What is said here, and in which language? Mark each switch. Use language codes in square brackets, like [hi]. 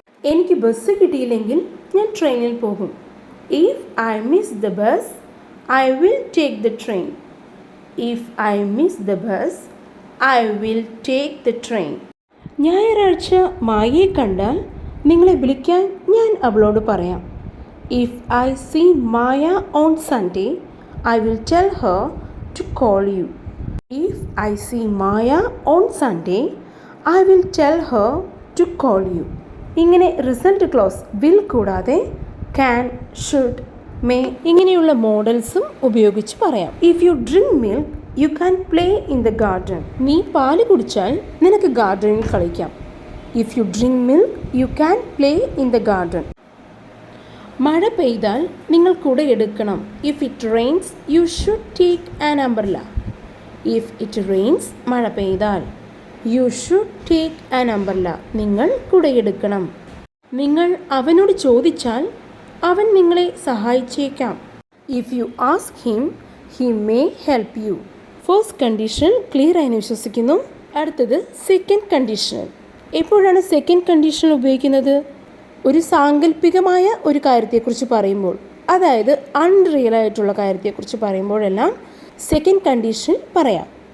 [ml] എനിക്ക് ബസ് കിട്ടിയില്ലെങ്കിൽ ഞാൻ ട്രെയിനിൽ പോകും. [en] If I miss the bus I will take the train. If I miss the bus I will take the train. [ml] ഞായറാഴ്ച മായയെ കണ്ടാൽ നിങ്ങളെ വിളിക്കാൻ ഞാൻ അവളോട് പറയാം. [en] If I see Maya on Sunday, I will tell her to call you. If I see Maya on Sunday, I will tell her to call you. [ml] ഇങ്ങനെ result close will കൂടാതെ can, should, may ഇങ്ങനെയുള്ള മോഡൽസും ഉപയോഗിച്ച് പറയാം. [en] If you drink milk, you can play in the garden. [ml] നീ പാല് കുടിച്ചാൽ നിനക്ക് ഗാർഡനിൽ കളിക്കാം. [en] If you drink milk, you can play in the garden. [ml] മഴ പെയ്താൽ നിങ്ങൾ കുട എടുക്കണം. [en] If it rains, you should take an umbrella. If it rains, [ml] മഴ പെയ്താൽ [en] you should take an umbrella. [ml] നിങ്ങൾ കുടയെടുക്കണം. നിങ്ങൾ അവനോട് ചോദിച്ചാൽ അവൻ നിങ്ങളെ സഹായിച്ചേക്കാം. [en] If you ask him, he may help you. [ml] First condition clear ആയെന്ന് വിശ്വസിക്കുന്നു. അടുത്തത് സെക്കൻഡ് കണ്ടീഷണൽ. എപ്പോഴാണ് സെക്കൻഡ് കണ്ടീഷണൽ ഉപയോഗിക്കുന്നത്? ഒരു സാങ്കല്പികമായ ഒരു കാര്യത്തെക്കുറിച്ച് പറയുമ്പോൾ, അതായത് അൺറിയൽ ആയിട്ടുള്ള കാര്യത്തെക്കുറിച്ച് പറയുമ്പോഴെല്ലാം സെക്കൻഡ് കണ്ടീഷൻ പറയാം.